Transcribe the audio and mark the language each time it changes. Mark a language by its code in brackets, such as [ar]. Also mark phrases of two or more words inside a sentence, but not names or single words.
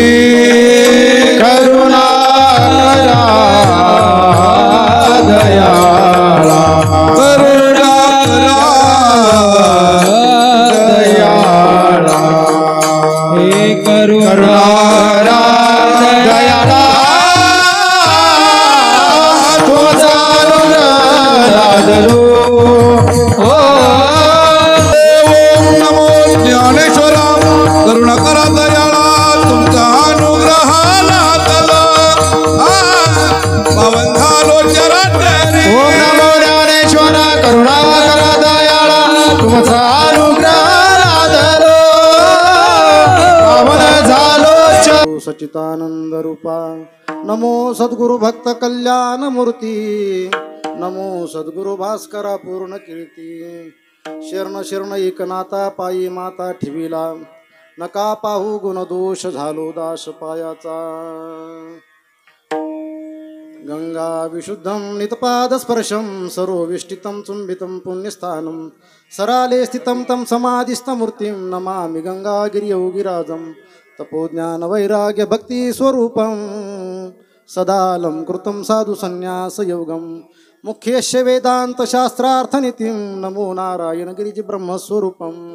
[mr] करुणा करा दयाळा करुणा दयाळा हे करुणा दयाळा तुझा लादलो ओम नमो ज्ञानेश्वरा करुणा करा दयाळा तुमचा अनुग्रह लादलो पावन झालो जरा तरी ओम नमो ज्ञानेश्वरा करुणा करा दयाळा तुमचा अनुग्रह लादलो पावन झालो सच्चिदानंद रूपा नमो सद्गुरु भक्त कल्याण मूर्ती नमो सद्गुरु भास्करा पूर्ण कीर्ती शरण शरण एकनाथा पायी माता ठेविला नका पाहू गुणदोष झालो दास पायाचा [sa] गंगा विशुद्धं नितपाद स्पर्शं सरोविष्टितं चुंबितं पुण्यस्थानं सराले स्थितं तं समाधिस्थमूर्तिं नमामि गंगागिरियोगिराजं तपोज्ञान वैराग्य भक्ति स्वरूपं सदालं कृतं साधु संन्यास योगं मुख्यस्य वेदांत शास्त्रार्थनितिं नमो नारायण गिरिजि ब्रह्मस्वरूपं